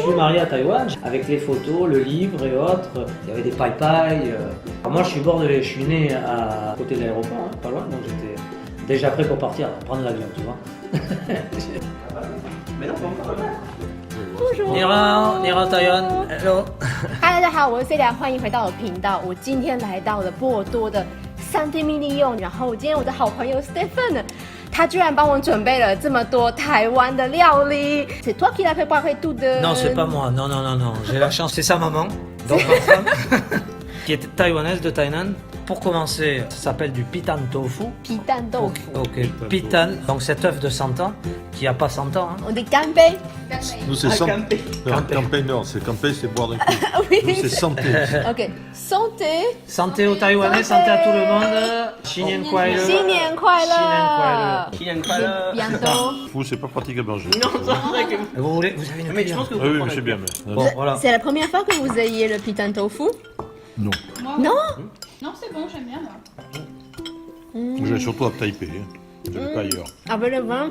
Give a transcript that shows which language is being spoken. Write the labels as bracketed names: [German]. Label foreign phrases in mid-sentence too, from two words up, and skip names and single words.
[French] suis marié à Taïwan avec les photos, le livre et autres. Il y avait des paille-paille. Moi je suis bordelais, je suis né à côté de l'aéroport, pas loin, donc j'étais déjà prêt pour partir, prendre l'avion, tu vois. Mais non, pas encore. Bonjour, Taïwan. Hello. [Chinese] 嗨，大家好，我是 Celia，欢迎回到我的频道。我今天来到了波尔多的三天蜜利用，然后今天我的好朋友 Stephen， 他居然帮我准备了这么多台湾的料理。 [French] C'est toi qui l'as préparé tout de? Non, c'est pas moi. Non, non, non, non. J'ai la chance. C'est sa maman, donc ma femme, qui est taïwanaise de Thaïlande. Pour commencer, ça s'appelle du pitan tofu. [Chinese] 皮蛋豆腐。 [French] Ok, pitan, donc cet œuf de 100 ans, qui a pas 100 ans. Hein. On dit campé. Nous, c'est santé. Campé, non, c'est campé, c'est boire d'un coup. Oui. Nous, c'est santé. Ok. Santé. Santé aux Taïwanais, santé à tout le monde. [Chinese] 新年快乐. 新年快乐。新年快乐. [French] Bientôt. Fou, c'est pas pratique à manger. Vous voulez, vous avez une Mais je pense que Ah oui, mais c'est bien. Mais... Bon, voilà. C'est la première fois que vous ayez le pitan tofu? Non. Non. Non, c'est bon, j'aime bien moi. Je vais surtout à Taipei. Hein. Je vais pas ailleurs. Avec le vin.